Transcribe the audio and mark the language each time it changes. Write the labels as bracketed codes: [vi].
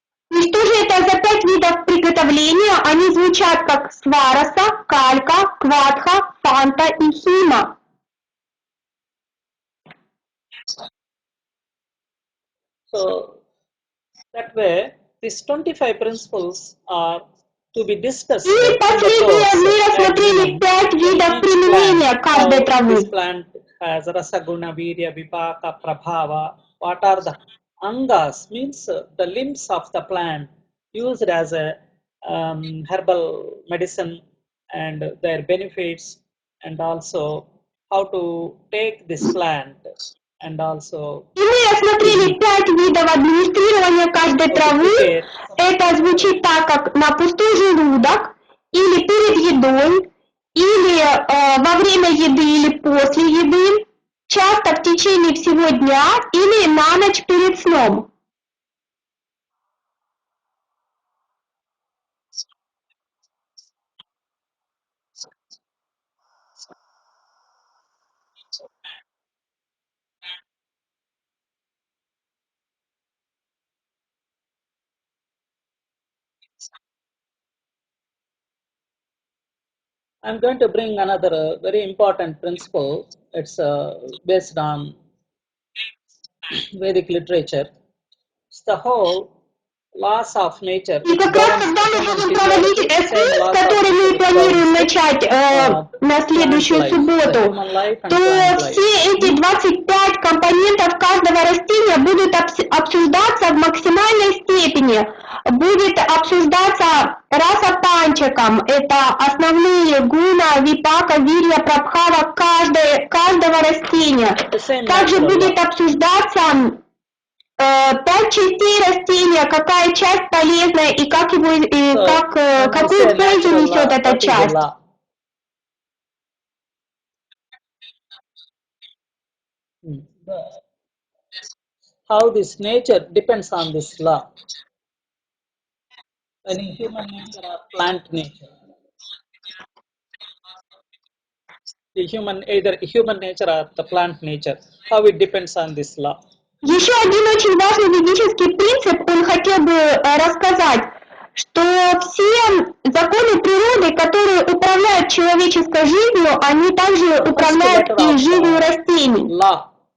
[ru] И что же это за 5 видов приготовления? Они звучат как свараса, калька, квадха, фанта и хима. [en] So that way, these 25 principles are to be discussed. [ru] И последнее мы рассмотрели 5 видов применения каждой травы. [en] This plant has rasaguna, virya, vipaka, prabhava. What are the angas? Means the limbs of the plant used as a herbal medicine and their benefits, and also how to take this plant. And also, [ru] и мы рассмотрели 5 видов администрирования каждой травы. Это звучит так, как на пустой желудок, или перед едой, или во время еды, или после еды, часто в течение всего дня, или на ночь перед сном. [en] I'm going to bring another very important principle. It's based on Vedic literature. It's the whole laws of nature. [ru] И как раз тогда мы будем проводить эскиз, который мы планируем начать на следующую субботу, то все эти 25 компонентов каждого растения будут обсуждаться в максимальной степени. Будет обсуждаться раса панчакам, это основные гуна, випака, вирья, прабхава каждого растения. Также будет обсуждаться 5 частей растения, какая часть полезная и как какую пользу несет эта часть. [en] How this nature depends on this law. Any human nature or plant nature? Either human nature or the plant nature. How it depends on this law. [ru] Еще один очень важный ведический принцип, он хотел бы рассказать, что все законы природы, которые управляют человеческой жизнью, они также управляют и жизнью растений. [en] Law.